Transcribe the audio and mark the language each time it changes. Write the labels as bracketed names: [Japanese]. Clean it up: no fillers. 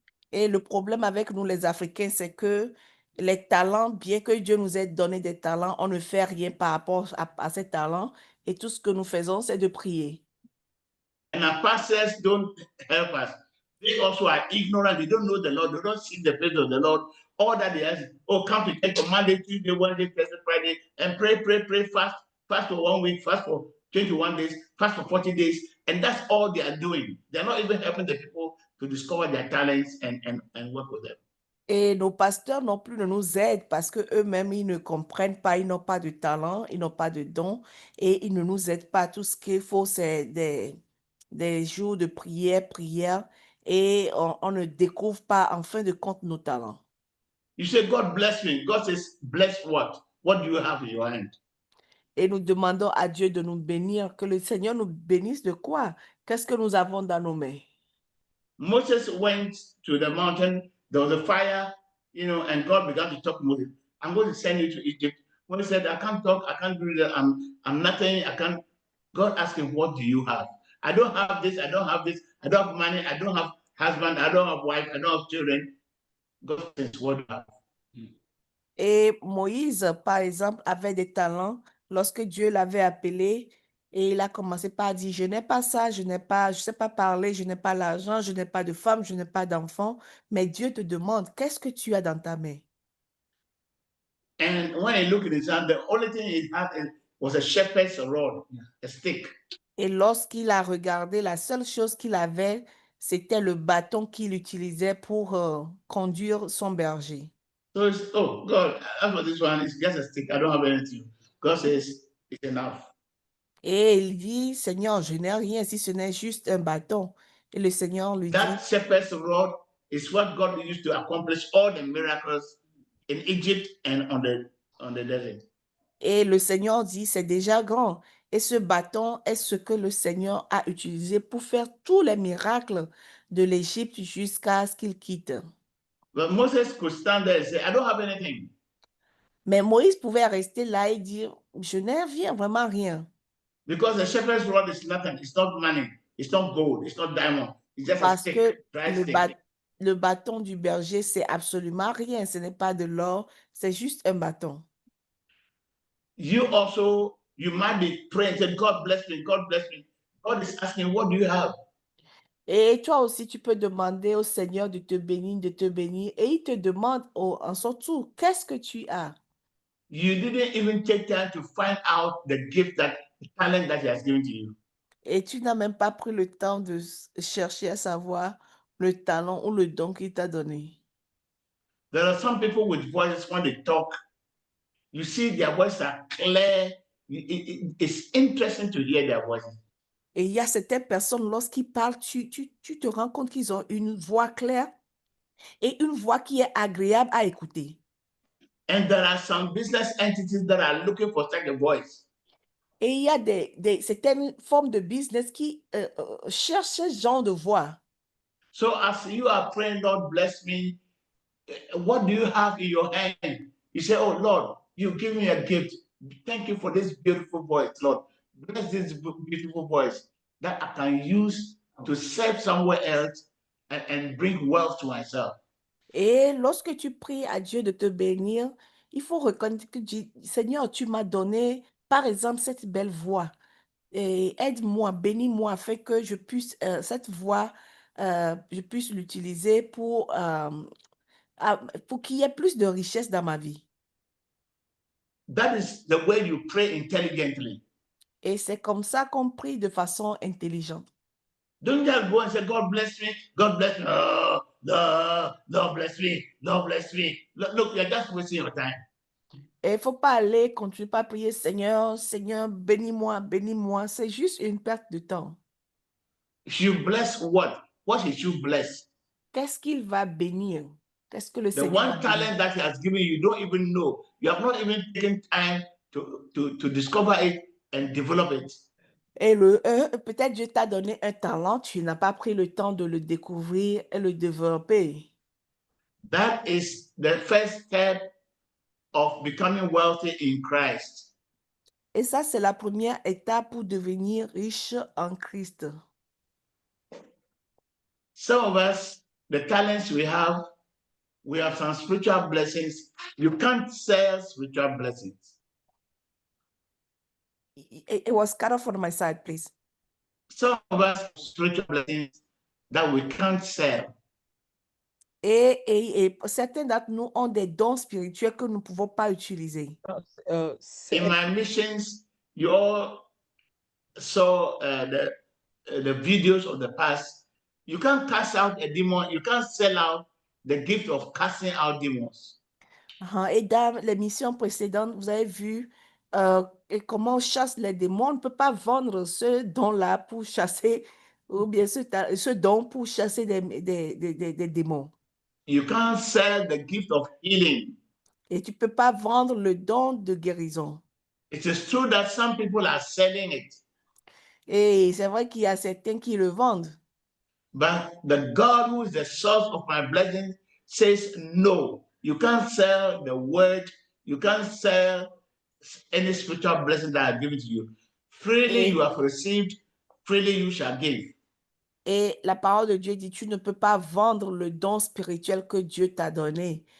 [French] Et le problème avec nous, les Africains, c'est que les talents, bien que Dieu nous ait donné des talents, on ne fait rien par rapport à ces talents. Et tout ce que nous faisons, c'est de prier. [English] And our pastors don't help us. They also are ignorant. They don't know the Lord. They don't see the face of the Lord. All that they ask, come to church on Monday, Tuesday, Wednesday, Thursday, Friday, and pray, fast for 1 week, fast for 21 days, fast for 40 days. And that's all they are doing. They're not even helping the people to discover their talents and work with them. [French] Et nos pasteurs non plus ne nous aident parce qu'eux-mêmes, ils ne comprennent pas, ils n'ont pas de talent, ils n'ont pas de dons et ils ne nous aident pas. Tout ce qu'il faut, c'est des jours de prière et on ne découvre pas en fin de compte nos talents. [English] You say, God bless me. God says, bless what? What do you have in your hand? [French] Et nous demandons à Dieu de nous bénir, que le Seigneur nous bénisse de quoi? Qu'est-ce que nous avons dans nos mains? [English] Moses went to the mountain, there was a fire, and God began to talk to Moses. I'm going to send you to Egypt. When he said, I can't talk, I can't do that, I'm nothing, I can't. God asked him, what do you have? I don't have this, I don't have this, I don't have money, I don't have husband, I don't have wife, I don't have children. God says, what do you have? [French] Et Moïse, par exemple, avait des talents lorsque Dieu l'avait appelé et il a commencé par dire, je n'ai pas ça, je sais pas parler, je n'ai pas l'argent, je n'ai pas de femme, je n'ai pas d'enfant. Mais Dieu te demande, qu'est-ce que tu as dans ta main? [English] And when I look at his hand, the only thing he had was a shepherd's rod, a stick. [French] Et lorsqu'il a regardé, la seule chose qu'il avait, c'était le bâton qu'il utilisait pour conduire son berger. [English] So it's, oh God, as for this one, it's just a stick. I don't have anything. God says, it's enough. [French] Et il dit, Seigneur, je n'ai rien si ce n'est juste un bâton. Et le Seigneur lui dit, [English] That shepherd's rod is what God used to accomplish all the miracles in Egypt and on the desert. [French] et le Seigneur dit, c'est déjà grand. Et ce bâton est ce que le Seigneur a utilisé pour faire tous les miracles de l'Égypte jusqu'à ce qu'il quitte. [English] But Moses could stand there and say, I don't have anything. [French] Mais Moïse pouvait rester là et dire, je n'ai rien, vraiment rien. [English] Because the shepherd's rod is nothing. It's not money. It's not gold. It's not diamond. It's just a [French] Parce [English] stick, [French] que [English] dry [French] le, [English] stick. [French] le bâton du berger, c'est absolument rien. Ce n'est pas de l'or, c'est juste un bâton. [English] You also, you might be praying, say, God bless me, God bless me. God is asking, what do you have? [French] Et toi aussi, tu peux demander au Seigneur de te bénir. Et il te demande en son tour, qu'est-ce que tu as? [English] You didn't even take time to find out the gift the talent that he has given to you. [French] Et tu n'as même pas pris le temps de chercher à savoir le talent ou le don qu'il t'a donné. [English] There are some people with voices when they talk, you see their voices are clear. It's interesting to hear their voices. [French] Et il y a certaines personnes, lorsqu'ils parlent, tu te rends compte qu'ils ont une voix claire et une voix qui est agréable à écouter. [English] And there are some business entities that are looking for such a voice. [French] Et il y a certaines formes de business qui cherchent ce genre de voix. [English] So as you are praying, Lord, bless me, what do you have in your hand? You say, oh, Lord, you give me a gift. Thank you for this beautiful voice, Lord. Bless this beautiful voice that I can use to serve somewhere else and bring wealth to myself. [French] Et lorsque tu pries à Dieu de te bénir, il faut reconnaître que Seigneur, tu m'as donné, par exemple, cette belle voix. Et aide-moi, bénis-moi, afin que je puisse, cette voix, je puisse l'utiliser pour qu'il y ait plus de richesse dans ma vie. [English] That is the way you pray intelligently. [French] Et c'est comme ça qu'on prie de façon intelligente. [English] Don't just go and say, God bless me, God bless me. Oh, no, Lord bless me, Lord bless me. Look, you're just wasting your time. [French] Et il ne faut pas aller, continuer pas à prier, Seigneur, Seigneur, bénis-moi, bénis-moi. C'est juste une perte de temps. [English] You bless what? What should you bless? [French] Qu'est-ce qu'il va bénir? Qu'est-ce que le [English] The [French] Seigneur va [English] one [French] bénir? [English] talent that he has given you, you don't even know. You have not even taken time to discover it and develop it. [French] Et peut-être Dieu t'a donné un talent, tu n'as pas pris le temps de le découvrir et le développer. [English] That is the first step of becoming wealthy in Christ. [French] Et ça, c'est la première étape pour devenir riche en Christ. [English] Some of us, the talents we have some spiritual blessings. You can't sell spiritual blessings. It was cut off on my side, please. Some of us have spiritual blessings that we can't sell. [French] Et certains d'entre nous ont des dons spirituels que nous ne pouvons pas utiliser. [English] In my missions, you all saw the videos of the past. You can't cast out a demon. You can't sell out the gift of casting out demons. [French] Et dans les missions précédentes, vous avez vu comment on chasse les démons. On ne peut pas vendre ce don-là pour chasser, ou bien ce don pour chasser des démons. [English] You can't sell the gift of healing. [French] Et tu ne peux pas vendre le don de guérison. [English] It is true that some people are selling it. [French] Et c'est vrai qu'il y a certains qui le vendent. [English] But the God who is the source of my blessings says, no, you can't sell the word. You can't sell any spiritual blessing that I've given to you. Freely you have received, freely you shall give. [French] Et la parole de Dieu dit, tu ne peux pas vendre le don spirituel que Dieu t'a donné.